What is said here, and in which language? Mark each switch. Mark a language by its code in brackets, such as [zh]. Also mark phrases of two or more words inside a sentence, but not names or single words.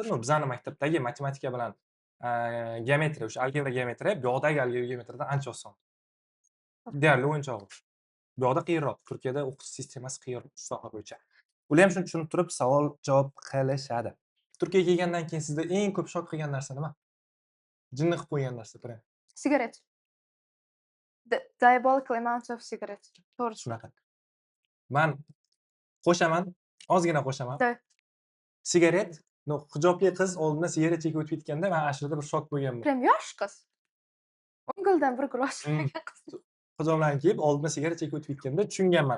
[uz] Bizning maktabdagi matematika bilan geometriya, o'sha algebra geometriya, bu yoqdagi algebra geometriyadan ancha oson. Deyarli o'yinchoq. Bu yoqda qiyinroq. Turkiyada o'qitish sistemasi qiyinroq soha bo'yicha. Ular ham shuni tushunib turib savol-javob qilishadi. Turkiyaga kelgandan keyin sizda eng ko'p shok qilgan narsa nima? Jinni qilib qo'ygan narsa prям. Sigaret. [en] Diabolical amount of cigarette. [uz] To'g'ri. Shunaqa. Men qo'shaman, ozgina qo'shaman. Sigaret, hijobli qiz oldinda sigaret chekib o'tib ketganda men aslida bir shok bo'lganman. Prям yosh qiz. 10 guldan bir gul oshmagan qiz. Hijoblarni kiyib oldinda sigaret chekib o'tib ketganda tushunganman.